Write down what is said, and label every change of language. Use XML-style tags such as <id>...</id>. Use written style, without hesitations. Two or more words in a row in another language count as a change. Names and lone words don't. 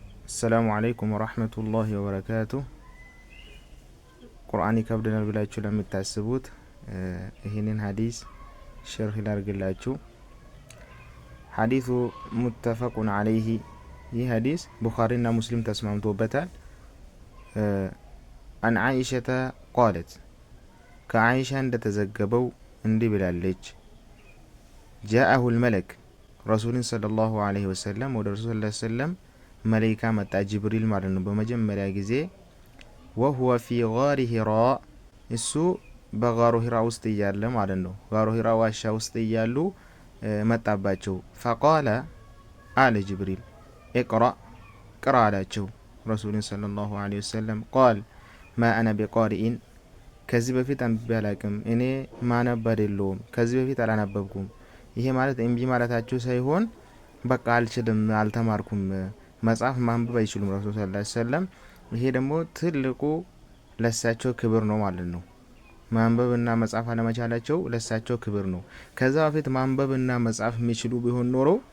<ar>السلام عليكم ورحمة الله وبركاته. قرآن كبدنا البلاچو</ar> <am>ለምታስቡት ይሄንን ሐዲስ شرح ላርግላችሁ። ሐዲሱ</am> <ar>متفق عليه</ar> <am>ይህ ሐዲስ ቡኻሪና ሙስሊም ተስማምቶበታል።</am> <ar>عن عائشة قالت</ar> <am>ከአይሻ እንደተዘገበው እንዲህ ብላለች</am> <ar>جاءه الملك رسول صلى الله عليه</ar> <am>وسلم ወደ</am> <ar>رسول صلى الله عليه وسلم</ar> <am>መላእክት መጣ ጅብሪል ማለት ነው በመጀመሪያ ጊዜ</am> <ar>وهو في غار هراء</ar> <am>እሱ በጋሩ ሂራ ውስጥ እያለ ማለት ነው ጋሩ ሂራ ዋሻ ውስጥ እያሉ መጣባቸው فقال አለ ጅብሪል اقرأ ቅራ አላቸው</am> <ar>رسول صلى عليه وسلم قال ما انا بقارئ</ar> <am>ከዚህ በፊት አንብቤላቅም እኔ ማነብ አይደለሁም ከዚህ በፊት አላነበብኩም ይሄ ማለት እምቢ ማለታቸው ሳይሆን በቃ አልችልም አልተማርኩም መጽሐፍ ማንበብ አይችሉም</am> <ar>رسول صلى الله عليه وسلم</ar> <am>ይሄ ደግሞ ትልቁ ለሳቸው ክብር ነው ማለት ነው ማንበብና መጽሐፍ አለመቻላቸው ለሳቸው ክብር ነው ከዛ በፊት ማንበብና መጽሐፍ የሚችሉ ቢሆን ኖሮ</am>